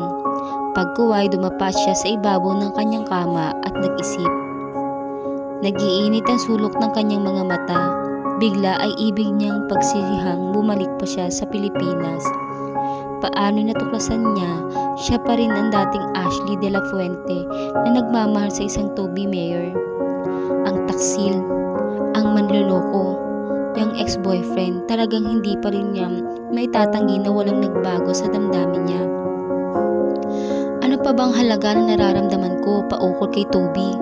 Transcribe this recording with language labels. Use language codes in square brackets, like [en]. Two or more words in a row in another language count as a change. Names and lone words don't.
[tl] Pagkuway, dumapat siya sa ibabaw ng kanyang kama at nag-isip. Nag-iinit ang sulok ng kanyang mga mata. Bigla ay ibig niyang pagsirihang bumalik pa siya sa Pilipinas. Paano natuklasan niya, siya pa rin ang dating Ashley de la Fuente na nagmamahal sa isang Toby Mayer. Ang taksil, ang manloloko, yung ex-boyfriend, talagang hindi pa rin niya maitatanggi na walang nagbago sa damdamin niya. Ano pa bang halaga na nararamdaman ko paukol kay Toby?